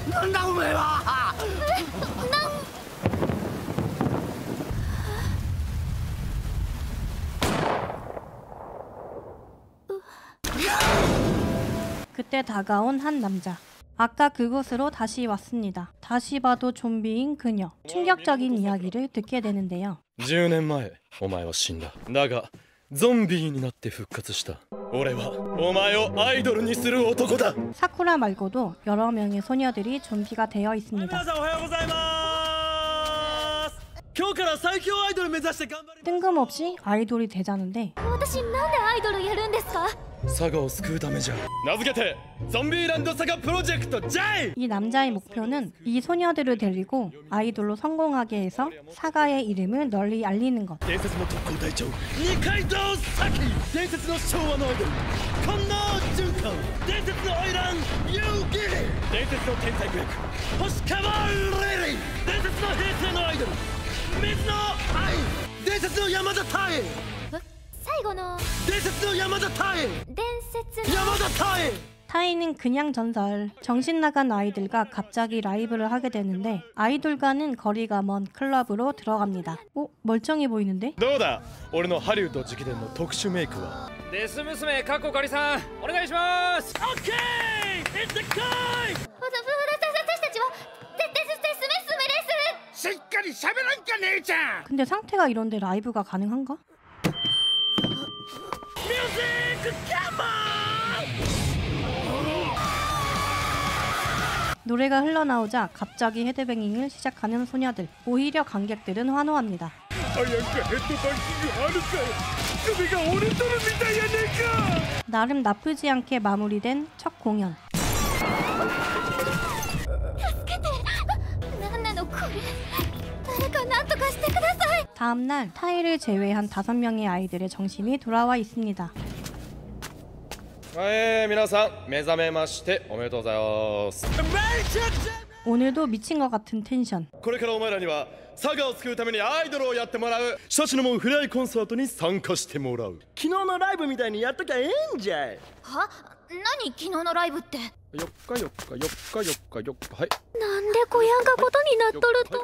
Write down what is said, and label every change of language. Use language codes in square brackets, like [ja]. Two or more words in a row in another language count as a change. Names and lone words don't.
[ko] 그때 다가온 한 남자. 아까 그곳으로 다시 왔습니다. 다시 봐도 좀비인 그녀. 충격적인 이야기를 듣게 되는데요. [ja] 10 年前お前は死んだ。だがゾンビになって復活した。俺はお前をアイドルにする男だ。 [ko] 사쿠라 말고도 여러 명의 소녀들이 좀비가 되어 있습니다. [ja] 皆さんおはようございます。今日から最強アイドル目指して頑張り。 [ko] 뜬금없이 아이돌이 되자는데 [ja] 私なんでアイドルやるんですか？佐賀を救うためじゃ。名付けてゾンビーランド佐賀プロジェクト J。 [ko] 이 남자의 목표는 이 소녀들을 데리고 아이돌로 성공하게 해서 사가의 이름을 널리 알리는 것. [ja] 伝説の特攻隊長二階堂咲。伝説の昭和のアイドル近藤純子。伝説の花魁遊戯。伝説の天才子役星川レイリー。伝説の平成のアイドル水野愛。伝説の山田太英。最後の伝説の山田太英。伝説の山田太英。 [ko] 타이는 그냥 전설. 정신나간 아이들과 갑자기 라이브를 하게 되는데 아이돌과는 거리가 먼 클럽으로 들어갑니다. 멀쩡해 보이는데? [ja] どうだ俺のハリウッド直伝の特殊メイクは。デス娘かっこかりさんお願いします。 [en] OK! It's the guy! [ja] 私たちはデス娘です。しっかり喋らんか姉ちゃん。 [ko] 근데 상태가 이런데 라이브가 가능한가? [en] Music come on! [ko] 노래가 흘러나오자 갑자기 헤드뱅잉을 시작하는 소녀들. 오히려 관객들은 환호합니다. [ja] 早くヘッドバンキングあるかよ。首が折れとるみたいやねんか。 [ko] 나름 나쁘지 않게 마무리된 첫 공연. [ja] なんなのこれ。誰かなんとかしてください。 [ko] 다음날 타이를 제외한 5명의 아이들의 정신이 돌아와 있습니다. [ja] 皆さん目覚めましておめでとうございます。 [ko] 오늘도 미친 것 같은 텐션. [ja] これからお前らには佐賀を救うためにアイドルをやってもらう。シャチのもんフライコンサートに参加してもらう。昨日のライブみたいにやっときゃええんじゃい。は？何昨日のライブって。 4日はい。なんでこやんかことになっとると。